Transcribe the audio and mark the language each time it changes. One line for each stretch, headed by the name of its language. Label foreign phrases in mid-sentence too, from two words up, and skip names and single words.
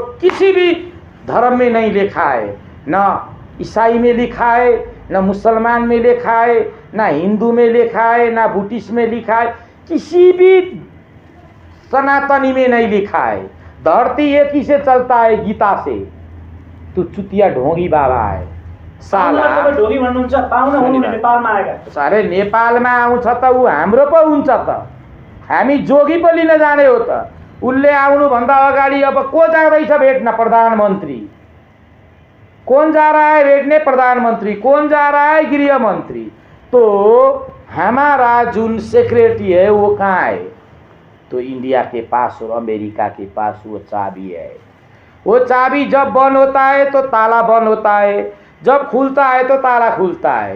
Hindi: किसी भी धर्म में नहीं लिखा है, ना ईसाई में लिखा है, ना मुसलमान में लिखा है, ना हिंदू में लिखा है, ना बुद्धिस्ट में लिखा है, किसी भी सनातनी में नहीं लिखा है। धरती एक ही से चलता है, गीता से। तू चुतिया ढोंगी बाबा है साला।
Nepali: ढोंगी भन्नुहुन्छ, पाहुना हुनुहुने नेपालमा आएका। सारे नेपालमा आउँछ त ऊ हाम्रो पो हुन्छ त, हामी जोगी पो लिन जाने हो त। उसले आउनुभन्दा अगाडि अब को जाँदैछ भेट्न?
Hindi: प्रधानमंत्री। कौन जा रहा है भेटने? प्रधानमंत्री। कौन जा रहा है? गृह मंत्री। तो हमारा जो सेक्रेटरी है वो कहाँ है? तो इंडिया के पास और अमेरिका के पास वो चाबी है। वो चाबी जब बंद होता है तो ताला बंद होता है, जब खुलता है तो ताला खुलता है।